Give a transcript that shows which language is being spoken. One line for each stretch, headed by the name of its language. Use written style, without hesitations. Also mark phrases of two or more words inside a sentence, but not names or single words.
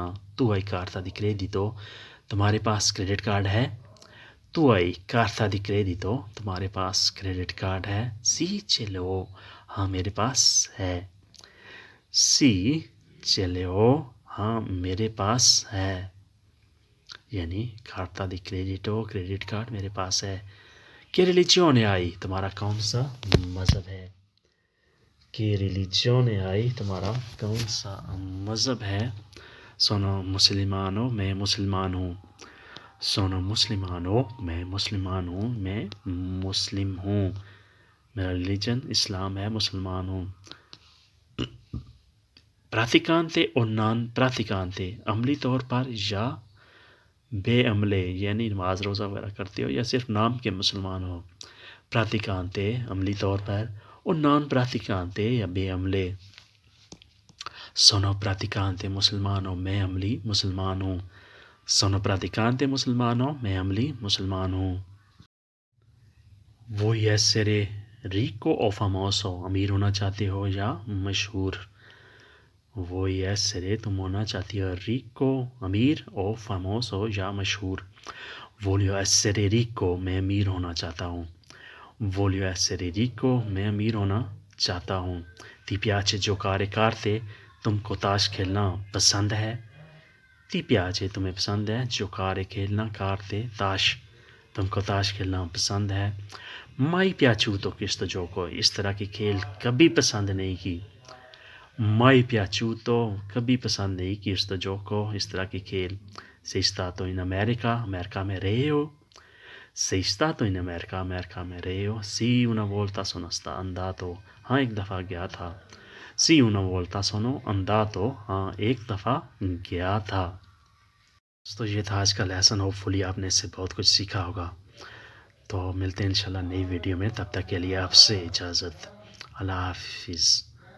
Italian: Tu hai carta di credito?
Hindi: तुम्हारे पास क्रेडिट कार्ड है?
Italian: Tu hai carta di credito?
Hindi: तुम्हारे पास क्रेडिट कार्ड है?
Italian: Sì, ce l'ho,
Hindi: हाँ मेरे पास है.
Italian: Sì, ce l'ho,
Hindi: हाँ मेरे पास है.
Italian: यानी carta di credito,
Hindi: क्रेडिट कार्ड मेरे पास है.
Italian: Che religione hai?
Hindi: तुम्हारा कौन सा मज़हब है?
Italian: Che religione hai?
Hindi: तुम्हारा कौन सा मज़हब है?
Italian: Sono musulmano,
Hindi: मैं मुसलमान हूँ.
Italian: Sono musulmano,
Hindi: मैं मुसलमान हूँ, मैं मुस्लिम हूँ. मेरा रिलीजन इस्लाम है, मुसलमान हूँ। प्रातिकांते और
Italian: non praticante,
Hindi: अमली तौर पर या बेअमले यानी नमाज रोज़ा वगैरह करते हो या सिर्फ नाम के मुसलमान हो। प्रातिकांते अमली तौर पर और
Italian: non praticante
Hindi: या बेअमले।
Italian: sono praticante
Hindi: मुसलमान हो, मैं अमली मुसलमान हूँ।
Italian: sono praticante
Hindi: मुसलमान हो, मैं अमली मुसलमान हूँ।
Italian: वो essere ricco o famoso,
Hindi: अमीर होना चाहते हो या मशहूर।
Italian: vuoi essere,
Hindi: तुम होना चाहती हो ricco, अमीर,
Italian: o famoso
Hindi: या मशहूर।
Italian: Voglio essere ricco,
Hindi: मैं अमीर होना चाहता हूँ।
Italian: Voglio essere ricco,
Hindi: मैं अमीर होना चाहता हूँ।
Italian: Ti piace giocare carte,
Hindi: तुमको ताश खेलना पसंद है।
Italian: Ti piace,
Hindi: तुम्हें पसंद है। giocare, खेलना, carte, ताश, तुमको ताश खेलना पसंद है।
Italian: Mai piaciuto questo gioco,
Hindi: इस तरह की खेल कभी पसंद नहीं की।
Italian: Mai piaciuto,
Hindi: कभी पसंद नहीं की
Italian: questo gioco,
Hindi: इस तरह की खेल।
Italian: Sei stato in America,
Hindi: अमेरिका में रहे हो।
Italian: Sei stato in America,
Hindi: अमेरिका में रहे हो।
Italian: Sì, una volta sono andato,
Hindi: हाँ एक दफ़ा गया था।
Italian: Sì, una volta sono andato,
Hindi: हाँ एक दफ़ा गया था। तो ये था आज का लेसन। होपफुली आपने इससे बहुत कुछ सीखा होगा। तो मिलते हैं इंशाल्लाह नई वीडियो में, तब तक के लिए आपसे इजाज़त। अल्लाह हाफिज़।